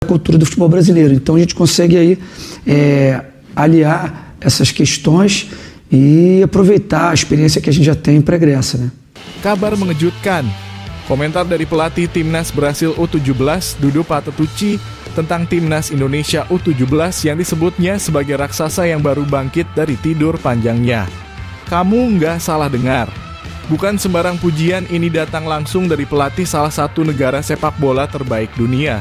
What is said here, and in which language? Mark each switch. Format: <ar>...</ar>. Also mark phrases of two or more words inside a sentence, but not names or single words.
<pt>cultura do futebol brasileiro. Então a gente consegue aí aliar essas questões e aproveitar a experiência que a gente já tem em Pré-Grécia, né?</pt> <id>Kabar mengejutkan. Komentar dari pelatih Timnas Brasil U17, Dudu Patetucci, tentang Timnas Indonesia U17 yang disebutnya sebagai raksasa yang baru bangkit dari tidur panjangnya. Kamu nggak salah dengar. Bukan sembarang pujian ini datang langsung dari pelatih salah satu negara sepak bola terbaik dunia.</id>